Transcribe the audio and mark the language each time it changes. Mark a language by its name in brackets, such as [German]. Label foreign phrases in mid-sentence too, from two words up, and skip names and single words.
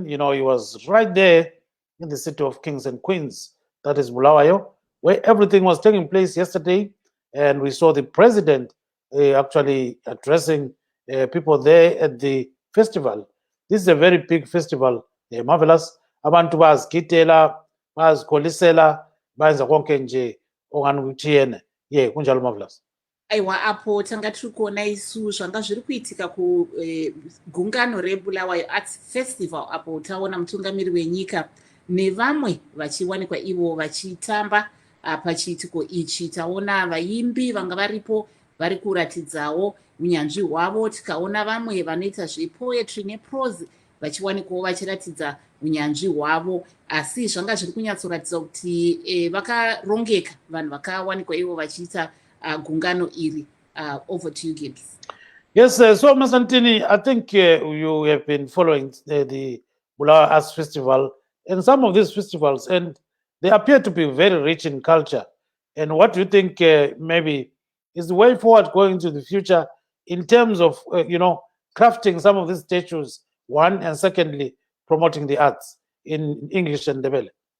[English] You know, he was right there in the city of Kings and Queens, that is Bulawayo, where everything was taking place yesterday. And we saw the president actually addressing people there at the festival. This is a very big festival, marvelous. [North Ndebele] Abantu bazigidela, bazikholisela, bayenza konke nje ongani ukuthi yena. Yeah, kunjalo marvelous. [Shona] aiwa apo tanga tiri kuona isu zvanga zviri kuitika kugungano reBulawayo Arts Festival, apo taona mutungamiri wenyika nevamwe vachiwanikwa ivo vachitamba pachiitiko ichi. Taona vaimbi vanga varipo vari kuratidzawo unyanzvi hwavo, tikaona vamwe vanoita zvepoetry neprose vachiwanikwawo vachiratidza unyanzvi hwavo, asi zvanga zviri kunyatsoratidza kuti vakarongeka vanhu vakawanikwa ivo vachiita gungano iri. [English] Over to you, Gibbs. Yes, so Masantini, I think you have been following the Bulawayo Arts Festival and some of these festivals, and they appear to be very rich in culture. And what do you think maybe is the way forward going into the future in terms of, crafting some of these statues, one, and secondly, promoting the arts in English and Ndebele?